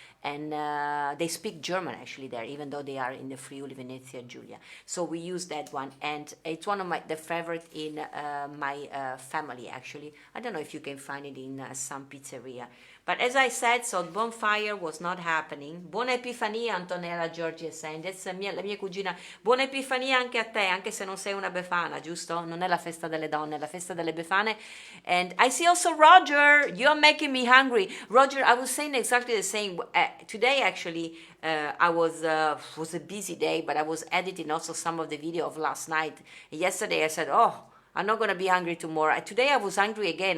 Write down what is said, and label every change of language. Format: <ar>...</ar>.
<en>And they speak German actually there, even though they are in the Friuli Venezia Giulia. So we use that one, and it's one of the favorite in my family actually. I don't know if you can find it in some pizzeria. But as I said, so the bonfire was not happening.</en> <it>Buona Epifania,</it> <en>Antonella Giorgi is saying. That's</en> <it>la mia cugina. Buona Epifania anche a te, anche se non sei una befana, giusto? Non è la festa delle donne, è la festa delle befane.</it> <en>And I see also Roger, you're making me hungry. Roger, I was saying exactly the same. Today, actually, I was a busy day, but I was editing also some of the video of last night. Yesterday, I said, oh, I'm not going to be hungry tomorrow. Today, I was hungry again.</en>